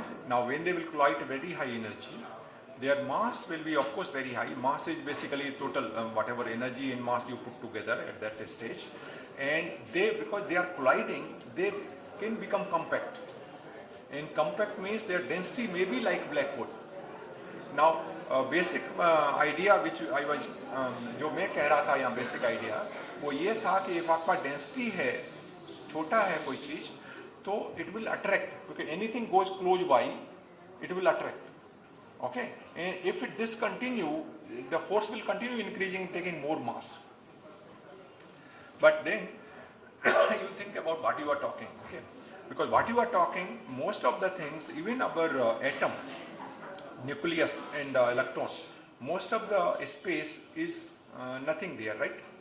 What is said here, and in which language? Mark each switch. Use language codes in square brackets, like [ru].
[en] Now when they will collide at very high energy, their mass will be of course very high. Mass is basically total whatever energy and mass you put together at that stage, and they, because they are colliding, they can become compact. And compact means their density may be like black hole. [hi] Now [en] basic idea which I was [hi] जो मैं कह रहा था यहाँ basic idea वो ये था कि एक आपका डेंसिटी है, छोटा है कोई चीज, तो [en] it will attract, [hi] क्योंकि [en] Anything goes close by it will attract. Okay, and if this continue, the force will continue increasing, taking more mass. But then you think about what you are talking, okay? Because what you are talking, most of the things, even our atom, nucleus and electrons, most of the space is nothing there, right?